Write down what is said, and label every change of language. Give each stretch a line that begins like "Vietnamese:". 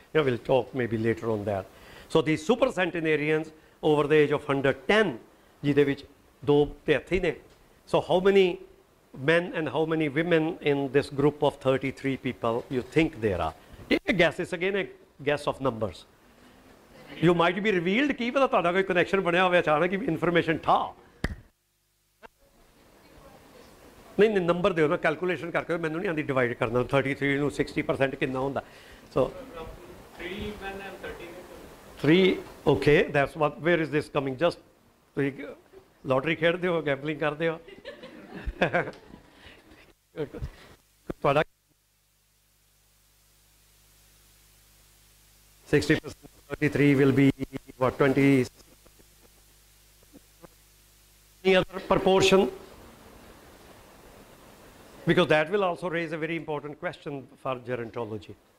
English: We'll talk maybe later on that. So these super centenarians over the age of 110,
Punjabi: ਜਿਹਦੇ ਵਿੱਚ 2 ਤੇ ਇੱਥੇ ਨੇ.
English: So how many men and how many women in this group of 33 people you think there are? Take a guess. It's again a guess of numbers. You might be revealed
Punjabi: ਕੀ ਪਤਾ ਤੁਹਾਡਾ ਕੋਈ connection ਬਣਿਆ ਹੋਵੇ ਅਚਾਨਕ ਹੀ information ਠਾ ਨਹੀਂ number ਦਿਓ ਨਾ ਕੈਲਕੂਲੇਸ਼ਨ ਕਰਕੇ ਮੈਨੂੰ ਨਹੀਂ ਆਉਂਦੀ ਡਿਵਾਈਡ ਕਰਨਾ 33 ਨੂੰ 60% ਕਿੰਨਾ ਹੁੰਦਾ ਸੋ
English: 3 men and 30 3 okay that's what where is this coming just
Punjabi: ਤੁਸੀਂ ਲੋਟਰੀ ਖੇਡਦੇ ਹੋ ਗੈਂਬਲਿੰਗ ਕਰਦੇ ਹੋ ਤੁਹਾਡਾ
English: 60% 33 will be what 20 any other proportion because that will also raise a very important question for gerontology.